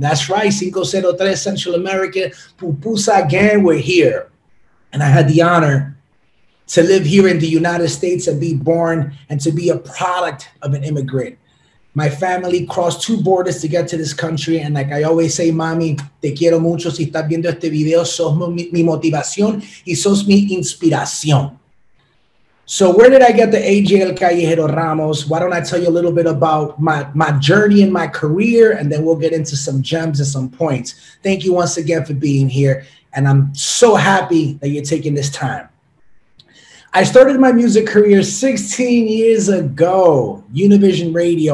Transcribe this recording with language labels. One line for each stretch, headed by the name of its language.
English: That's right, 503 Central America, Pupusa gang, we're here. And I had the honor to live here in the United States and be born and to be a product of an immigrant. My family crossed 2 borders to get to this country. And like I always say,
Spanish: mami, te quiero mucho. Si estás viendo este video, sos mi motivación y sos mi inspiración.
English: So where did I get the AJ El Callejero Ramos? Why don't I tell you a little bit about my journey in my career, and then we'll get into some gems and some points. Thank you once again for being here. And I'm so happy that you're taking this time. I started my music career 16 years ago, Univision Radio.